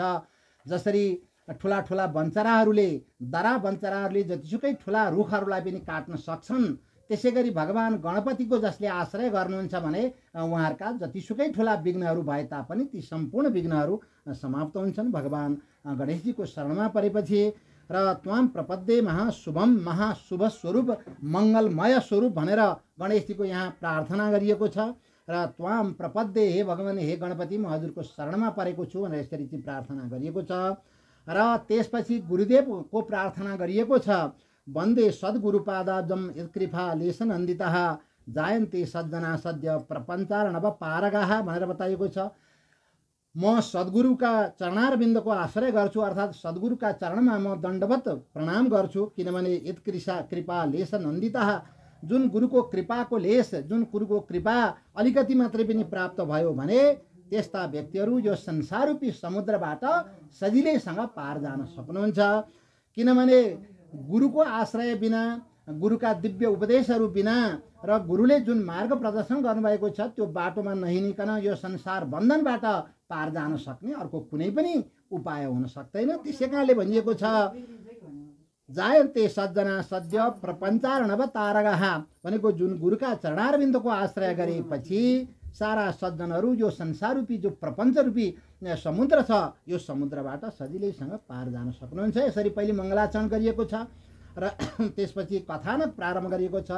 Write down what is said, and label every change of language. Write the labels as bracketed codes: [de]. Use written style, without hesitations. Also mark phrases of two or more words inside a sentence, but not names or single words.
[ne] जसरी ठुला ठुला बन्चराहरूले दरा बन्चराहरूले जतिसुकै ठुला रुखहरूलाई पनि काट्न सक्छन्, त्यसै गरी भगवान गणपतिको जसले आश्रय गर्नुहुन्छ भने उहाँहरूका जतिसुकै ठुला विघ्नहरू भए तापनि ती सम्पूर्ण विघ्नहरू समाप्त हुन्छन् भगवान गणेशजीको शरणमा परेपछि। र [sa] त्वाम प्रपद्ये महाशुभम, [ne] महाशुभ स्वरूप मङ्गलमय स्वरूप भनेर गणेशजीको यहाँ प्रार्थना गरिएको छ। [sa] र त्वाम प्रपद्ये, [ne] हे भगवान हे गणपति म हजुरको शरणमा परेको छु भनेर यसरी चाहिँ प्रार्थना गरिएको छ। र त्यसपछि गुरुदेवको प्रार्थना गरिएको छ [sa] वन्दे सद्गुरुपादाब्जं यत्कृपा लेशनन्दितः जायन्ते सज्जना सद्य प्रपञ्चार्णव पारगाः [ne] भनेर बताइएको छ। म सद्गुरुका चरणारविन्दको आश्रय गर्छु, अर्थात् सद्गुरुका चरणमा म दण्डवत प्रणाम गर्छु, किनभने [sa] कृपा लेशनन्दितः, [ne] जुन गुरुको कृपाको लेस, जुन गुरुको कृपा अलिकति मात्रै पनि प्राप्त भयो भने त्यस्ता व्यक्तिहरू यो संसाररूपी समुद्रबाट सजिलैसँग पार जान सक्नुहुन्छ। किनभने गुरुको आश्रय बिना, गुरुका दिव्य उपदेशहरू बिना र गुरुले जुन मार्ग प्रदर्शन गर्नुभएको छ त्यो बाटोमा नहिँडिकन यो संसार बन्धनबाट पार जान सक्ने अर्को कुनै पनि उपाय हुन सक्दैन। त्यसै कारणले भनिएको छ [sa] जायन्ते सज्जना सद्य प्रपञ्चार्णव तारगाः [ne] भनेको जुन गुरुका चरणारविन्दको आश्रय गरेपछि सारा सज्जनहरू यो संसार रूपी जो प्रपञ्च रूपी समुद्र छ यो समुद्रबाट सजिलैसँग पार जान सक्नुहुन्छ। यसरी पहिले मङ्गलाचरण गरिएको छ र त्यसपछि कथानक प्रारम्भ गरिएको छ।